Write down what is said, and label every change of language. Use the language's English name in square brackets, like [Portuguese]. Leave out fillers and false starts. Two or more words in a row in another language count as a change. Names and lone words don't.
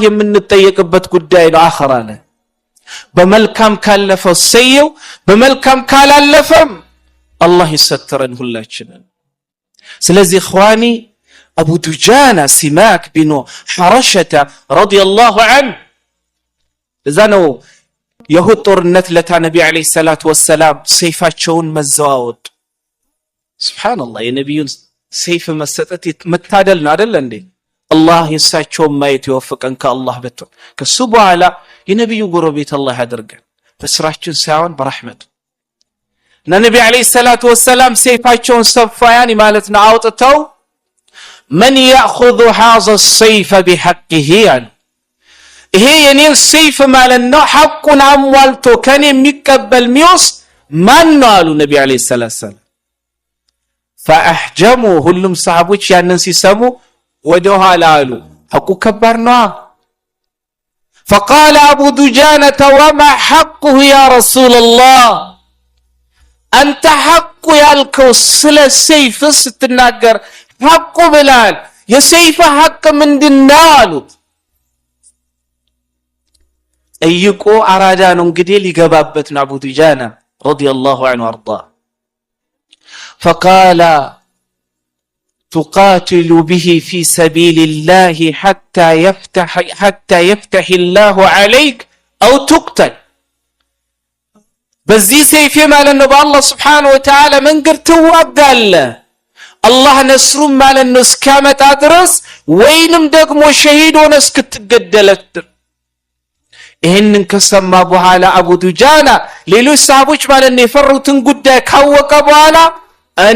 [Amharic] የምንጠየቅበት ጉዳይ ነው። አኺራ ላይ በመልካም ካለፈው ሰየው፣ በመልካም ካላለፈም አላህ ይሰትረን ሁላችንን። ስለዚህ ኢኽዋኒ አቡ ዱጃና ሲማክ ቢኑ ሐረሸተ [Arabic] رضي الله عنه [Amharic] እዛ ነው የሁድ ጦርነት ለታ ነብዩ [Arabic] عليه الصلاة والسلام [Amharic] ሰይፋቸውን መዘዋወጥ። ሱብሃንአላህ የነብዩን ሰይፍ መሰጠት መታደል ነው አይደል እንዴ? አላህ የሳቸውን ማየት ይወፍቀን ከአላህ በተው። ከሱ በኋላ የነብዩ ጎረቤት አላህ ያደርገን በስራችን ሳይሆን በረህመቱ። ነብዩ [Arabic] عليه الصلاة والسلام [Amharic] ሰይፋቸውን ሰፋያን ማለት ነው አውጥተው [Arabic] من يأخذ هذا السيف بحقه يعني [Amharic] ይሄ የኔን ሰይፍ ማለት ነው ሐቁን አሟልቶ ከኔ የሚቀበል ሚውስ ማን ነው አሉ ነብዩ [Arabic] عليه السلام። [Amharic] فاحجموا ሁሉም ሰሃቦች ያንን ሲሰሙ ወደ ኋላ አሉ። ሐቁ ከባድ ነው። [Arabic] فقال ابو دجانة وما حقه يا رسول الله انت حق [Amharic] ያልከው ስለ ሰይፍ ስትናገር ሐቁ ብላል፣ የሰይፍ ሐቅ ምንድነው አሉት። ጠይቆ አራዳ ነው እንግዲህ ሊገባበት ነው [Arabic] አቡ ዱጃና رضي الله عنه አርዳ። فقال تقاتل به في سبيل الله حتى يفتح الله عليك او تقتل [Amharic] በዚህ ሰይፍ ማለት ነው በአላህ [Arabic] سبحانه وتعالى [Amharic] መንገድ ትዋጋለህ አላህ ነስሩን ማለት ነው እስኪያመጣ ድረስ ወይንም ደግሞ ሸሂድ ሆነ እስክትገደል። ይሄንን ከሰማ በኋላ አቡ ዱጃና ሌሎች ሰሃቦች ማለት ነው የፈሩትን ጉዳይ ካወቀ በኋላ እኔ